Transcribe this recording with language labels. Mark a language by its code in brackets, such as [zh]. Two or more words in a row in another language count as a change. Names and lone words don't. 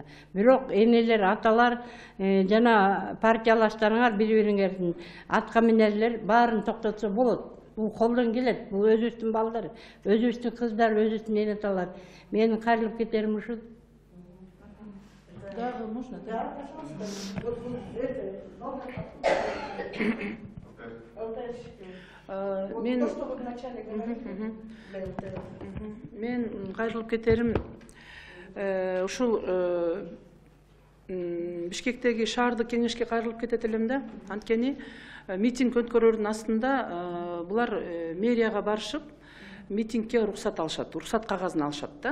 [ky] Бирок энелер, аталар жана партиялаштарыңар бири-бириңердин атка минерлер баарын токтотсо болот. Бул колдон келет. Бул өзүбүздүн балдар, өзүбүздүн кыздар, өзүбүздүн энаталар. Менин кайрылып кетерим ушул. [ru] Дагы можно? Да, пожалуйста. Вот это, [ky] Мен [ru] то, что вы вначале говорили. [ky] Мен кайрылып кетерим ушул Бишкектеги шаардык кеңешке кайрылып кетет элем да. Анткени митинг өткөрөрдүн астында булар мэрияга барышып митингге уруксат алышат, уруксат кагазын алышат да.